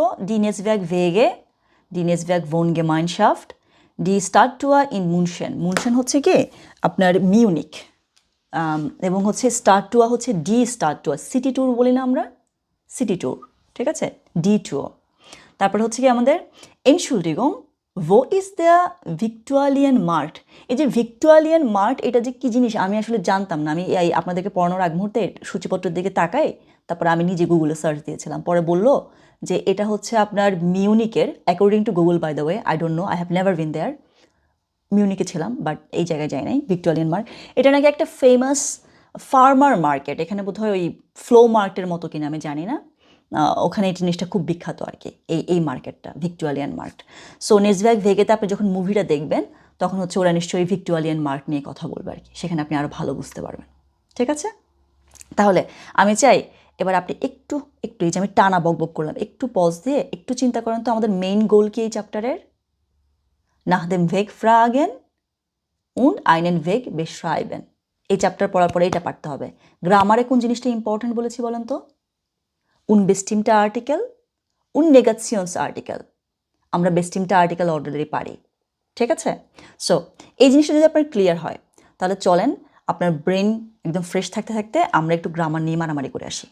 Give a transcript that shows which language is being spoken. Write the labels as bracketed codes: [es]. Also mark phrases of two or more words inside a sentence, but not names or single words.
[de] Die Netzwerk Wege, Die Netzwerk Wohngemeinschaft, Die Stadttour in München [bn] হচ্ছে কি আপনার মিউনিক, এবং হচ্ছে স্টার্টুয়া হচ্ছে [de] Die Stadttour, [en] city tour [bn] বলি না আমরা, [en] city tour, [bn] ঠিক আছে, [de] die Tour. [bn] তারপরে হচ্ছে কি আমাদের এনশুলডিগং [de] wo ist der Viktualienmarkt? [bn] এই যে ভিক্টোরিয়ান মার্ট এটা যে কী জিনিস আমি আসলে জানতাম না। আমি এই আপনাদেরকে পড়ানোর আগ মুহূর্তে সূচিপত্রের দিকে তাকাই, তারপর আমি নিজে গুগলে সার্চ দিয়েছিলাম। পরে বললো যে এটা হচ্ছে আপনার মিউনিকের, [en] according to Google by the way, I don't know, I have never been there. [bn] মিউনিকে ছিলাম বাট এই জায়গায় যাই নাই। ভিক্টোরিয়ান মার্ট এটা নাকি একটা [en] famous farmer market, [bn] এখানে বোধহয় ওই [en] flea market [bn] মতো কিনা আমি জানি না, ওখানে এই জিনিসটা খুব বিখ্যাত আর কি, এই মার্কেটটা ভিক্টোরিয়ান মার্ট। সো নেক্সট ভেগেতে আপনি যখন মুভিটা দেখবেন তখন হচ্ছে ওরা নিশ্চয়ই ভিক্টোরিয়ান মার্ট নিয়ে কথা বলবে আর কি, সেখানে আপনি আরও ভালো বুঝতে পারবেন। ঠিক আছে, তাহলে আমি চাই এবার আপনি একটু এই যে আমি টানা বকবক করলাম, একটু পজ দিয়ে একটু চিন্তা করেন তো আমাদের [en] main goal [bn] কি এই চ্যাপ্টারের? [de] nach dem Weg fragen und einen Weg beschreiben। [bn] এই চ্যাপ্টার পড়ার পরে এটা পারতে হবে। গ্রামারে কোন জিনিসটা ইম্পর্টেন্ট বলেছি বলেন তো? [de] unbestimmte Artikel und Negationsartikel। [bn] আমরা [de] bestimmte Artikel [bn] অলরেডি পারি। ঠিক আছে, সো এই জিনিসটা যদি আপনার ক্লিয়ার হয় তাহলে চলেন আপনার ব্রেন একদম ফ্রেশ থাকতে থাকতে আমরা একটু গ্রামার নিয়ে মারামারি করে আসি।